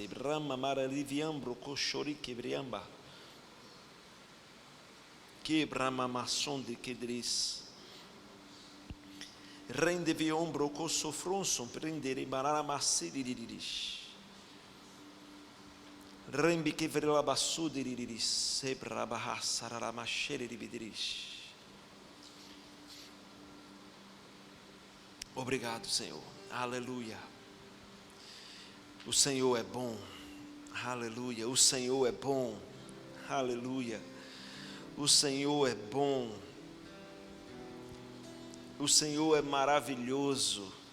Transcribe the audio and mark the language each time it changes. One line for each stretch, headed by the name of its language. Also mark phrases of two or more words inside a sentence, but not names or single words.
Portuguese: Brahma maraliviambro cochori que briamba. Que brahma maçon de quedris. Rendevi ombro cosso fronson prendere barara massiriris. Rembi que vrela basso de riris. Sebra bahasara machere ribidirish. Obrigado, Senhor. Aleluia. O Senhor é bom. Aleluia. O Senhor é bom. Aleluia. O Senhor é bom. O Senhor é maravilhoso.